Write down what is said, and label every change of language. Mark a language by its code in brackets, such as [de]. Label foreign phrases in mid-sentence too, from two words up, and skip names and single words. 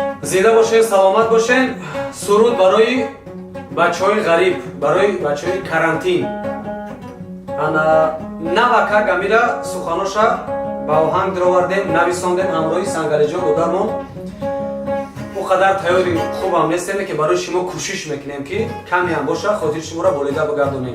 [fa] زنده باشین، سلامت باشین. سرود برای بچه‌های غریب، برای بچه‌های карантин. [tg] انا навака гамира суханоша ба оҳанг даровардем, нависондем ҳамроҳи Сангалиҷон додармон. о қадар тайёри хубам нестем ки барои шумо кӯшиш мекунем ки каме ҳам боша хотири шуморо болида бигардонем.